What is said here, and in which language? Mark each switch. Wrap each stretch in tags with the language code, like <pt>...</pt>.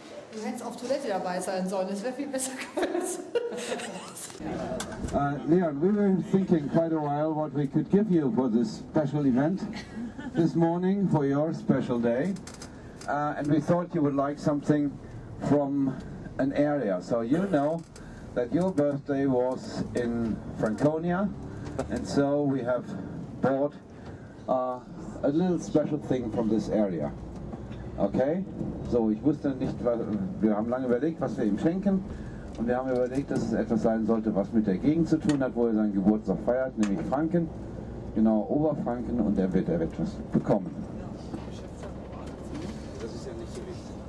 <de>Du hättest auf Toilette dabei sein sollen, das wäre viel besser gewesen.</de> <en>Leon, we were thinking quite a while what we could give you for this special event this morning, for your special day. And we thought you would like something from an area. So you know that your birthday was in Franconia, and so we have bought a little special thing from this area. Okay?</en> <de>So, ich wusste nicht, wir haben lange überlegt, was wir ihm schenken, und wir haben überlegt, dass es etwas sein sollte, was mit der Gegend zu tun hat, wo er seinen Geburtstag feiert, nämlich Franken, genau Oberfranken, und er wird etwas bekommen. Das ist ja nicht so wichtig.</de>